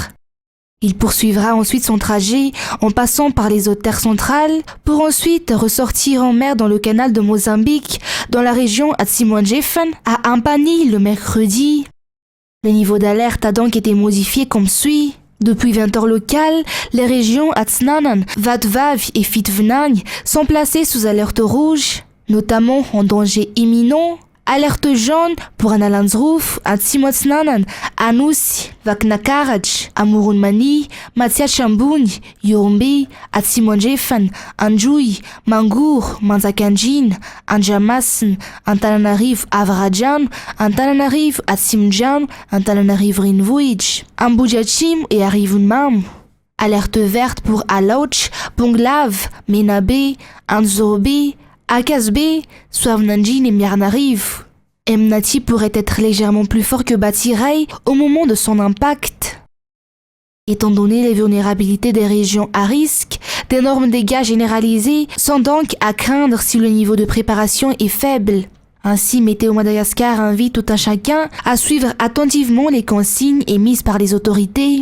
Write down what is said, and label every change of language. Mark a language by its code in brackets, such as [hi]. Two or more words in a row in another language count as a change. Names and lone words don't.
[fr] Il poursuivra ensuite son trajet en passant par les hautes terres centrales pour ensuite ressortir en mer dans le canal de Mozambique dans la région Atsimanje-Fan à Ampani le mercredi. Le niveau d'alerte a donc été modifié comme suit. Depuis 20 heures locales, les régions Atsnanan, Vatvav et Fitvnang sont placées sous alerte rouge, notamment en danger imminent. Alerte jaune pour Analanzruf, Atsimotsnanan, Anus, Vaknakaraj, Amurunmani, Matsiachambun, Yorumbi, Atsimonjefan, Anjui, Mangur, Manzakanjin, Anjamasan, Antananarive Avrajan, Antananarive Atsimjan, Antananarive Rinvuij, Ambujachim et Arivunmam. Alerte verte pour Alauch, Ponglav, Menabe, Anzorbe, Akasbe, Swavnanjin et Miarnariv. Emnati pourrait être légèrement plus fort que Batirai au moment de son impact. Étant donné les vulnérabilités des régions à risque, d'énormes dégâts généralisés sont donc à craindre si le niveau de préparation est faible. Ainsi, Météo Madagascar invite tout un chacun à suivre attentivement les consignes émises par les autorités.